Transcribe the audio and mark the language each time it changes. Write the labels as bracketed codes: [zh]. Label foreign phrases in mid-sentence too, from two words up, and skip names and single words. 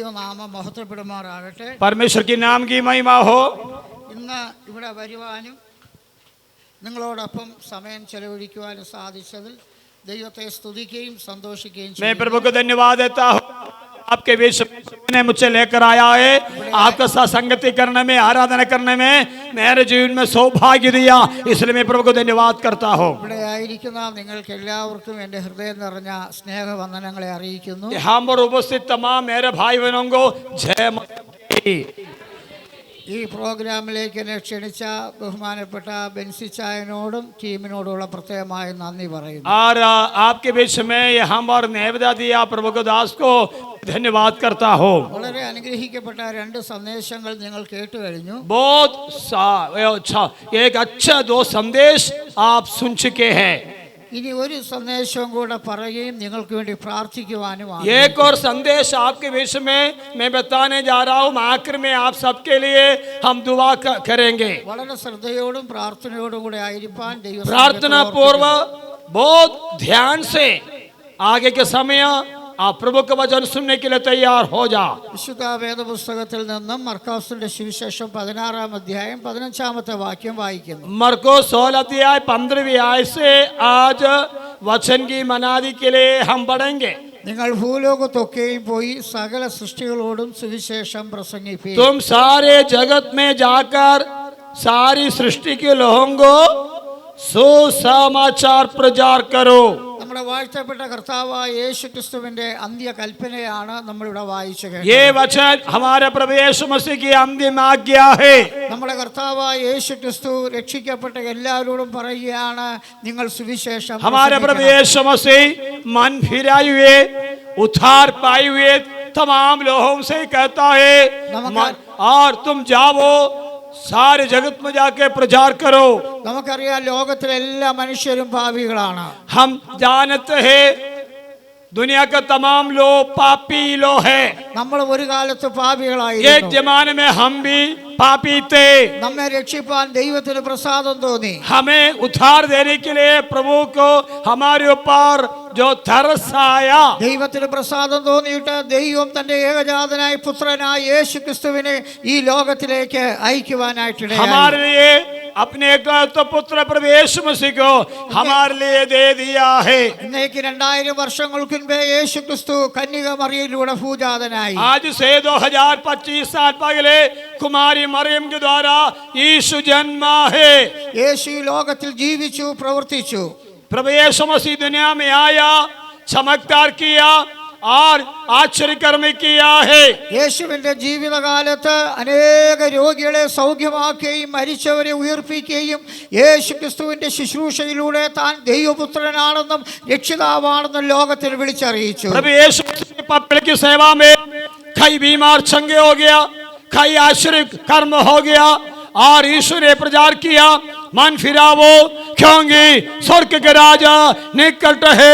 [ml] നാമം മഹത്വപ്പെടുമാറാകട്ടെ. [hi] परमेश्वर की नाम की महिमा हो. [ml] ഇന്ന് ഇവിടെ വരുവാനും നിങ്ങളോടൊപ്പം സമയം ചെലവഴിക്കുവാനും സാധിച്ചതിൽ ദൈവത്തെ സ്തുതിക്കുകയും സന്തോഷിക്കുകയും [hi] मैं प्रभु को धन्यवाद देता हूँ. आपके बीच ने मुझे लेकर आया है. आपका साथ संगति करने में, आराधना करने में मेरे जीवन में सौभाग्य दिया, इसलिए मैं प्रभु को धन्यवाद करता हूँ. [ml] ഇവിടെ ആയിരിക്കുന്ന നിങ്ങൾക്ക് എല്ലാവർക്കും എൻ്റെ ഹൃദയം നിറഞ്ഞ സ്നേഹവന്ദനങ്ങളെ അറിയിക്കുന്നു. [hi] यहाँ पर उपस्थित तमाम मेरे भाई बहनों को जय मसीह. [ml] ഈ പ്രോഗ്രാമിലേക്ക് എന്നെ ക്ഷണിച്ച ബഹുമാനപ്പെട്ട ബെൻസി ചായനോടും ടീമിനോടുള്ള പ്രത്യേകമായ നന്ദി പറയുന്നു. [hi] और आपके बीच में यहाँ पर नेवदा दिया प्रभु को दास को धन्यवाद करता हूँ. [ml] വളരെ അനുഗ്രഹിക്കപ്പെട്ട രണ്ട് സന്ദേശങ്ങൾ നിങ്ങൾ കേട്ടു കഴിഞ്ഞു. [hi] बहुत अच्छा, एक अच्छा दो संदेश आप सुन चुके हैं. [ml] ഇനി ഒരു സന്ദേശവും കൂടെ പറയുകയും നിങ്ങൾക്ക് വേണ്ടി പ്രാർത്ഥിക്കുവാനുമാണ്. [hi] एक और संदेश आपके बीच में मैं बताने जा रहा हूँ. आखिर में आप सबके लिए हम दुआ करेंगे. [ml] വളരെ ശ്രദ്ധയോടും പ്രാർത്ഥനയോടും കൂടെ ആയിരിക്കാൻ ദൈവം [hi] प्रार्थना पूर्व बहुत ध्यान से आगे के समय आप प्रभु का वचन सुनने के लिए तैयार हो जा. [ml] വിശുദ്ധ വേദപുസ്തകത്തിൽ നിന്നും മർക്കോസിന്റെ സുവിശേഷം 16-ാം അധ്യായം 15-ാമത്തെ വാക്യം വായിക്കുന്നു. [hi] मरकोस 16 अध्याय 15वीं आयत से आज वचन की मनादी के लिए हम पढ़ेंगे. [ml] നിങ്ങൾ ഭൂലോകത്തൊക്കെയും പോയി സകല സൃഷ്ടികളോടും സുവിശേഷം പ്രസംഗിപ്പീൻ. [hi] तुम सारे जगत में जाकर सारी सृष्टि के लोगों को सुसमाचार प्रचार करो. [ml] നമ്മുടെ വാഴ്ത്തപ്പെട്ട കർത്താവായ യേശു ക്രിസ്തുവിന്റെ അന്ത്യകൽപ്പനയാണ് നമ്മളിവിടെ വായിച്ചു കേട്ടത്. [hi] ये वचन हमारे प्रभु यीशु मसीह की अंतिम आज्ञा है. [ml] നമ്മുടെ കർത്താവായ യേശു ക്രിസ്തു രക്ഷിക്കപ്പെട്ട എല്ലാവരോടും പറയുകയാണ്, നിങ്ങൾ സുവിശേഷം [hi] हमारे प्रभु यीशु मसीह मन फिराए हुए, उद्धार पाए हुए तमाम लोगों से कहता है और तुम जाओ सारे जगत में जाके प्रचार करो. [ml] നമുക്കറിയാം ലോകത്തിലെ എല്ലാ മനുഷ്യരും പാപികളാണ്. [hi] हम जानते हैं दुनिया का तमाम लोग पापी लोग हैं. [ml] നമ്മൾ ഒരു കാലത്ത് പാപികളായിരുന്നു. [hi] एक जमाने में हम भी पापी थे. [ml] നമ്മെ രക്ഷിപ്പാൻ ദൈവത്തിന് പ്രസാദം തോന്നി. [hi] हमें उद्धार देने के लिए प्रभु को हमारे ऊपर जो तरस आया, [ml] ദൈവത്തിന് പ്രസാദം തോന്നിയിട്ട് ദൈവം തന്റെ ഏകജാതനായ പുത്രനായ യേശു ക്രിസ്തുവിനെ ഈ ലോകത്തിലേക്ക് അയക്കുവാനായിട്ട് [hi] हमारे लिए अपने एकलौते पुत्र प्रभु यीशु मसीह को हमारे लिए दे दिया है. [ml] ഇന്നേക്ക് 2000 വർഷങ്ങൾക്ക് മുൻപേ യേശു ക്രിസ്തു കന്യക മറിയയിലൂടെ ഭൂജാതനായി. [hi] आज से 2025 साल पहले कुमारी मरियम के द्वारा यीशु जन्मा है. [ml] യേശു ഈ ലോകത്തിൽ ജീവിച്ചു, പ്രവർത്തിച്ചു. [hi] प्रभु यीशु मसीह दुनिया में आया, चमत्कार किया और आश्चर्यकर्म किया है. [ml] യേശുവിന്റെ ജീവിതകാലത്ത് അനേക രോഗികളെ സൗഖ്യമാക്കുകയും മരിച്ചവരെ ഉയർപ്പിക്കുകയും യേശു ക്രിസ്തുവിന്റെ ശുശ്രൂഷയിലൂടെ താൻ ദൈവപുത്രനാണെന്നും രക്ഷിതാവാണെന്നും ലോകത്തിൽ വിളിച്ചറിയിച്ചു. [hi] प्रभु यीशु मसीह पत्नी की सेवा में कई बीमार चंगे हो गया, कई आश्चर्य कर्म हो गया और यीशु ने प्रचार किया, मन फिरावो क्योंकि स्वर्ग के राजा निकट है.